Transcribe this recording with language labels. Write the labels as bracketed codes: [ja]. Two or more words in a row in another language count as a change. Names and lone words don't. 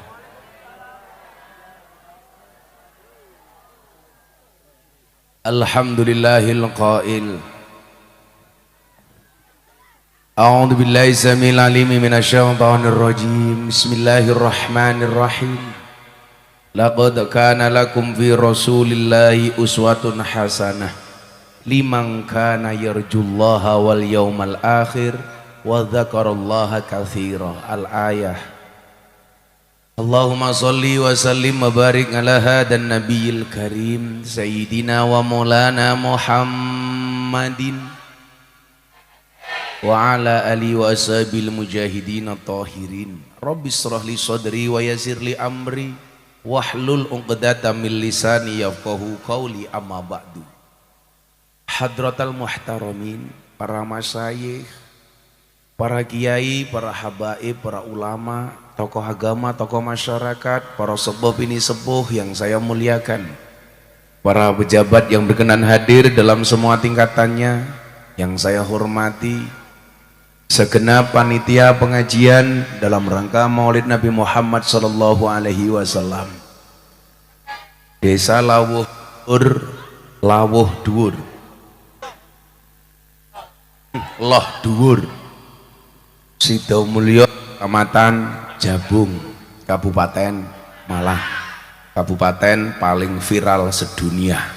[ar] الحمد لله القائل. أعوذ بالله السميع العليم من الشيطان الرجيم. بسم الله الرحمن الرحيم. لقد كان لكم في رسول الله أسوة حسنة لمن كان يرجو الله واليوم الآخر وذكر الله كثيرا. Al-ayah. اللهم صل وسلم وبارك على هذا النبي الكريم سيدنا ومولانا محمد وعلى آل وأصحاب المجاهدين الطاهرين. رب اشرح لي صدري ويسر لي أمري واحلل عقدة من لساني يفقهوا قولي. أما بعد. حضرات المحترمين, [id] para masyayikh, para kiai, para habaib, para ulama, tokoh agama, tokoh masyarakat, para sepuh bini sepuh yang saya muliakan, para pejabat yang berkenan hadir dalam semua tingkatannya yang saya hormati, segenap panitia pengajian dalam rangka Maulid Nabi Muhammad [ar] صلى الله عليه وسلم. [id] Desa Lawuh Dhuwur Loh Dhuwur Sidomulyo, Kecamatan Jabung, Kabupaten Malang, kabupaten paling viral sedunia.